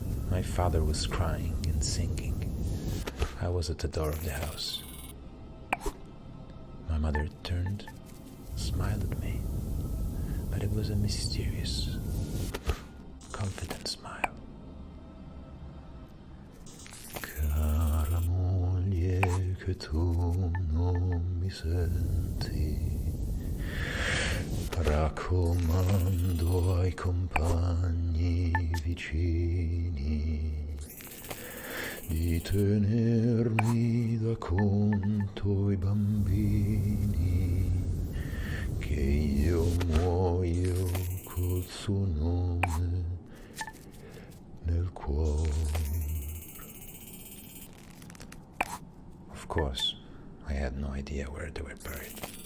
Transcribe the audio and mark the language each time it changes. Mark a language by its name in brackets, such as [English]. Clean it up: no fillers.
[English] My father was crying and singing. I was at the door of the house. My mother turned, smiled at me, but it was a mysterious, confident smile. [Italian] Cara moglie, che tu non mi senti, raccomando ai compagni vicini di tenermi da conto i bambini, che io muoio col suo nome nel cuore. [English] Of course, I had no idea where they were buried.